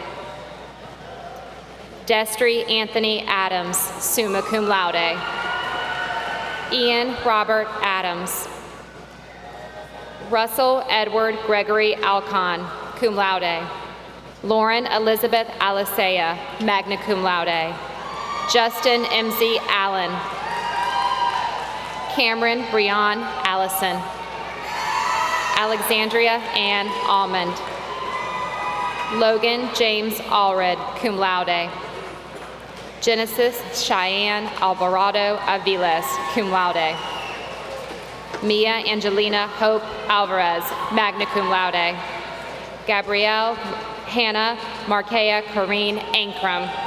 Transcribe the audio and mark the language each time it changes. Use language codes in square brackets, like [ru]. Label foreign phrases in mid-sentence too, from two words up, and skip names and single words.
[en] Destry Anthony Adams, [la] summa cum laude. [en] Ian Robert Adams. Russell Edward Gregory Alcon, [la] cum laude. [en] Lauren Elizabeth Alisea, [la] magna cum laude. [en] Justin M.Z. Allen. Cameron Breon Allison. Alexandria Ann Almond. Logan James Allred, [la] cum laude. [en] Genesis Cheyenne Alvarado Aviles, [la] cum laude. [en] Mia Angelina Hope Alvarez, [la] magna cum laude. [en] Gabrielle Hannah Markea Corrine Ankrum.